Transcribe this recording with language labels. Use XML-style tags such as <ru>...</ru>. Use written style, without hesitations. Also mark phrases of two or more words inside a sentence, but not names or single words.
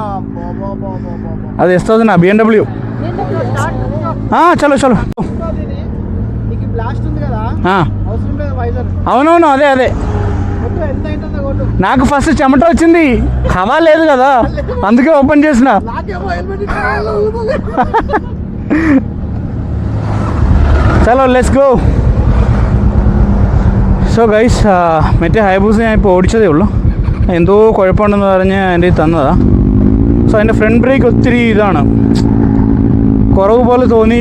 <te>అది S1000 BMW.</te> <hi>चलो चलो.</hi> <te>నీకు బ్లాస్ట్ ఉంది కదా, అవసరం లేదు వైజర్. అవునవును, అదే అదే. ఎంత అవుతుందో కొట్టు. నాకు ఫస్ట్ చెమట వచ్చింది, హవా లేదు కదా, అందుకే ఓపెన్ చేసిన.</te> <en>ചലോ let's go. so guys,</en> <ml>മറ്റേ ഹൈബൂസ് ഞാൻ ഇപ്പോൾ ഓടിച്ചതേ ഉള്ളൂ. എന്തോ കുഴപ്പമുണ്ടെന്ന് പറഞ്ഞ് എൻ്റെ തന്നതാണ്. സോ അതിൻ്റെ</ml> <en>front brake</en> <ml>ഒത്തിരി ഇതാണ്, കുറവ് പോലെ തോന്നി.</ml>